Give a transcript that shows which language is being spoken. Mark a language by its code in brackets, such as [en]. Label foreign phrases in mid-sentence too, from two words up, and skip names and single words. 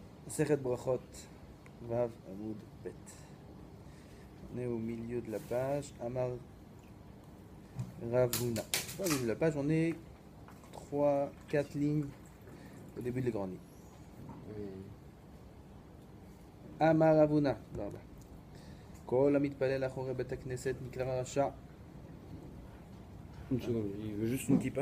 [he] מסכת ברכות, ו עמוד ב. [fr] On est au milieu de la page. [he] אמר רבינא. [fr] Pas au milieu de la page, on est 3, 4 lignes au début des grandes lignes. [he] אמר רבינא. כל המתפלל אחורי בית הכנסת נקרא רשע. [fr] Une seconde, il veut juste une kippa.